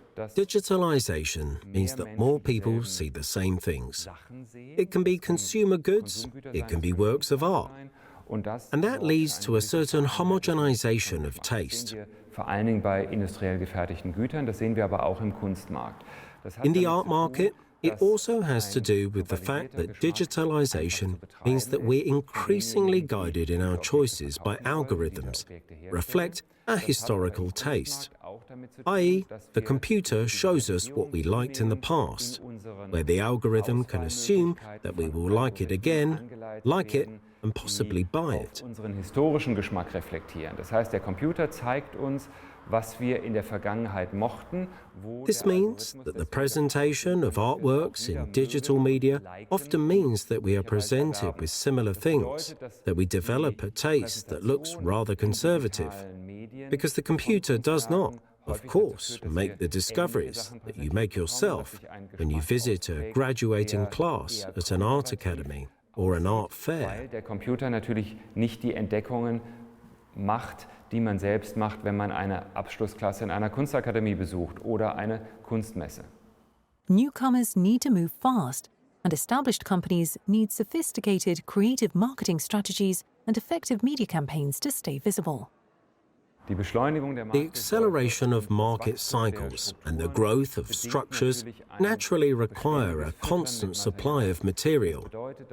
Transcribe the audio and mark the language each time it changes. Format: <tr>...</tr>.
<en>Digitalisation means that more people see the same things. It can be consumer goods, it can be works of art, and that leads to a certain homogenization of taste.</en> <de>Vor allen Dingen bei industriell gefertigten Gütern, das sehen wir aber auch im Kunstmarkt.</de> <en>In the art market, it also has to do with the fact that digitalization means that we're increasingly guided in our choices by algorithms, reflect our historical taste, i.e., the computer shows us what we liked in the past, where the algorithm can assume that we will like it again, like it, and possibly buy it.</en> <de>Unseren historischen Geschmack reflektieren. Das heißt, der Computer zeigt uns, was wir in der Vergangenheit mochten.</de> <en>This means that the presentation of artworks in digital media often means that we are presented with similar things, that we develop a taste that looks rather conservative, because the computer does not, of course, make the discoveries that you make yourself when you visit a graduating class at an art academy or an art fair.</en> <de>Weil der Computer natürlich nicht die Entdeckungen macht, die man selbst macht, wenn man eine Abschlussklasse in einer Kunstakademie besucht oder eine Kunstmesse.</de> <en>Newcomers need to move fast, and established companies need sophisticated creative marketing strategies and effective media campaigns to stay visible. The acceleration of market cycles and the growth of structures naturally require a constant supply of material.</en>